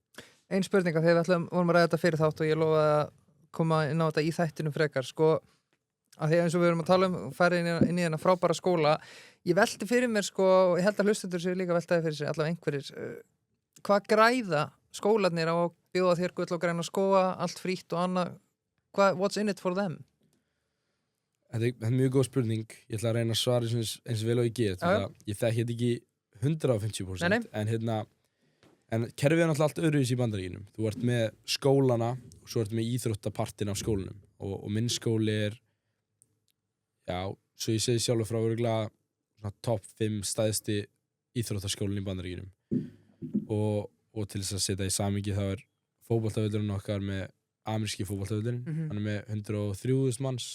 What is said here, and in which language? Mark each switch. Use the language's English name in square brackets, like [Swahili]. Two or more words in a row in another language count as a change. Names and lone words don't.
[Icelandic] Ein spurninga þegar við vorum að ræða þetta fyrir þátt og ég lofaði að koma inn á þetta í þættinu frekar, sko, að því eins og við erum að tala fara inn í þennan frábæra skóla, ég velti fyrir mér, sko, og ég held að hlustendur séu líka veltaði fyrir sig, allavega einhverjir, hvað græða skólarnir á að bjóða þér gull og græna skóa, allt frítt og annað, [English] what's in it for them? [Icelandic] Þetta er mjög góð spurning, ég ætla að reyna að svara eins vel og ég get, ég þekki þetta ekki 150%, en kerfið er náttúrulega allt öðruvísi í Bandaríkjunum. Þú ert með skólana og svo ert með íþróttapartin af skólanum og minn skóli er, já, svo ég segi sjálfur frá örugglega top 5 stæðsti íþróttaskólinn í Bandaríkjunum og til þess að setja í samhengi þá er fótboltavöllurinn okkar með ameríski fótboltavöllurinn, hann er með 103.000 manns.